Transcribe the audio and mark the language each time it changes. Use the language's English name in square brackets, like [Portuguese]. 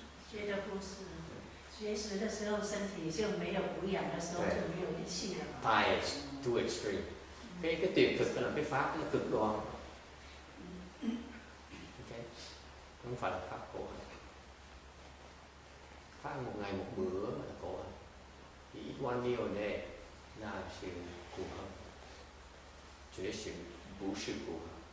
[Chinese] 觉得不是，绝食的时候身體就沒有補養的時候就沒有力氣了。 [English] 太 too extreme. [Vietnamese] Cái tuyệt thực là cái pháp nó cực đoan. Okay. Không phải là pháp khổ hạnh. Pháp một ngày một bữa là khổ hạnh. Chỉ [English] eat one meal a day [Vietnamese] là sự khổ hạnh. [Chinese] 绝食不是 [Vietnamese] khổ hạnh.